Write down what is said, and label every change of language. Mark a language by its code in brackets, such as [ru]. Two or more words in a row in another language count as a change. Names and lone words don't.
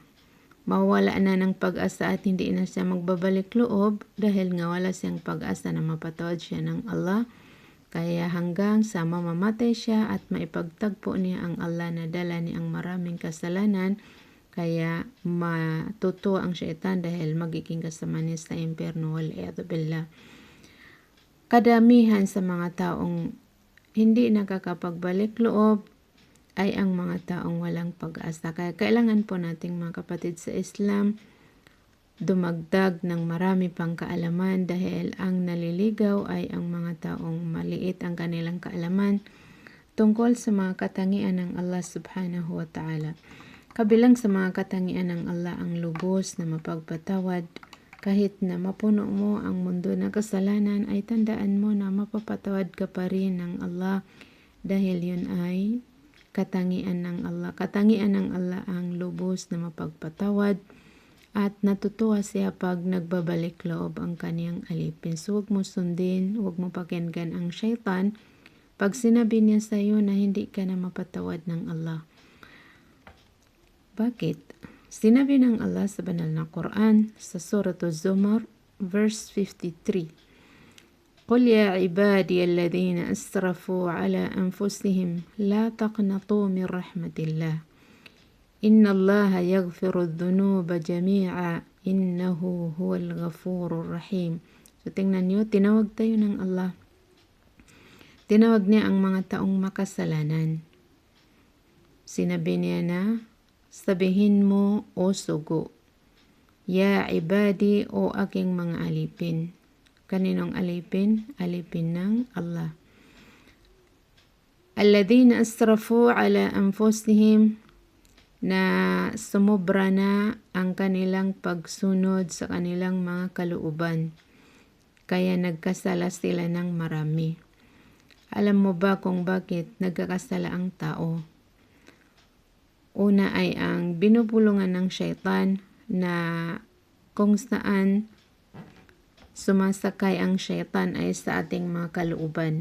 [tl] Mawawalaan na ng pag-asa at hindi na siya magbabalik loob dahil nga wala siyang pag-asa na mapatawad siya ng Allah. Kaya hanggang sa mamamatay siya at maipagtagpo niya ang Allah na dala niya ang maraming kasalanan, kaya matutuwa ang syaitan dahil magiging kasama niya sa impyerno [ar] والعياذ بالله. [tl] Kadamihan sa mga taong hindi nakakapagbalik loob ay ang mga taong walang pag-asa. Kaya kailangan po nating mga kapatid sa Islam dumagdag ng marami pang kaalaman dahil ang naliligaw ay ang mga taong maliit ang kanilang kaalaman tungkol sa mga katangian ng Allah [ar] سبحانه وتعالى. [tl] Kabilang sa mga katangian ng Allah ang lubos na mapagpatawad. Kahit na mapuno mo ang mundo na kasalanan ay tandaan mo na mapapatawad ka pa rin ng Allah dahil yun ay katangian ng Allah. Katangian ng Allah ang lubos na mapagpatawad at natutuwa siya pag nagbabalik loob ang kaniyang alipin. So huwag mo sundin, huwag mo pakinggan ang syaitan pag sinabi niya sa iyo na hindi ka na mapatawad ng Allah. Bakit? Sinabi ng Allah sa banal na Quran sa Surah Az-Zumar verse 53. [ar] قل يا عبادي الذين أسرفوا على أنفسهم لا تقنطوا من رحمة الله إن الله يغفر الذنوب جميعا إنه هو الغفور الرحيم. [tl] So tingnan nyo, tinawag tayo ng Allah. Tinawag niya ang mga taong makasalanan. Sinabi niya na, sabihin mo o sugo, [ar] يا عبادي [tl] o aking mga alipin. Kaninong alipin? Alipin ng Allah. [ar] الذين أسرفوا على أنفسهم [tl] na sumobra na ang kanilang pagsunod sa kanilang mga kalooban. Kaya nagkasala sila ng marami. Alam mo ba kung bakit nagkakasala ang tao? Una ay ang binubulungan ng syaitan na kung saan sumasakay ang syaitan ay sa ating mga kalooban.